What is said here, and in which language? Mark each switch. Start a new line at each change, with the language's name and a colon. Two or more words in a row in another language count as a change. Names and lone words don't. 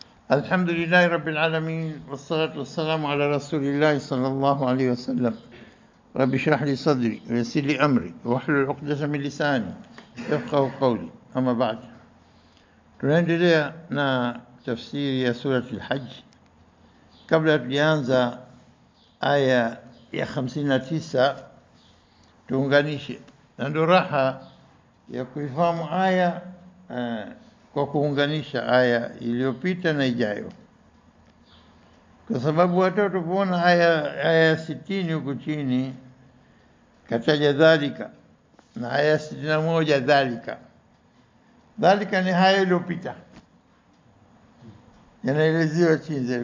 Arabic: الحمد لله رب العالمين والصلاة والسلام على رسول الله صلى الله عليه وسلم. رب اشرح لي صدري ويسر لي أمري واحلل عقدة من لساني يفقهوا قولي. أما بعد،
Swahili: tunaendelea na tafsiri ya surati al-Hajj. Kabla tujaanza aya ya 59, tuunganishe, na ndo raha ya kuifahamu aya kwa kuunganisha aya iliyopita na ijayo, kwa sababu watoto kuona aya 60 huku chini kataja dhalika na aya 61 dhalika ni haya iliyopita yanaelezewa chini.